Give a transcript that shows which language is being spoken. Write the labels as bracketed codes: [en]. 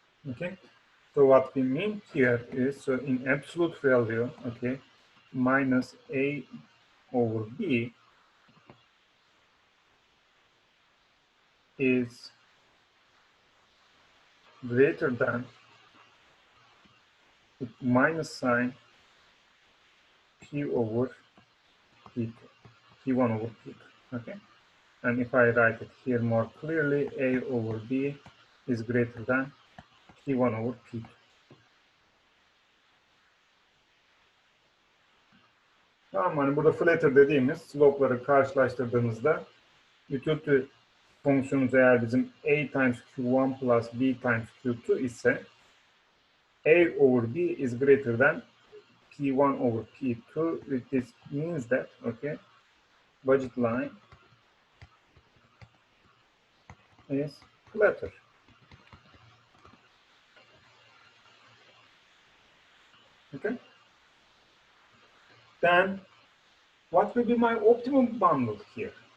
[en] Okay, so what we mean here is, so in absolute value, okay, minus A over B is greater than minus sign P over P2, P1 over P2, okay? And if I write it here more clearly, A over B is greater than P1 over P2. [tr] Tamam, hani burada flatter dediğimiz slope'ları karşılaştırdığımızda utility fonksiyonumuz eğer bizim [en] A times Q1 plus B times Q2 [tr] ise [en] A over B is greater than P1 over P2. This means that, okay, budget line is flatter. Okay. Then what will be my optimum bundle here?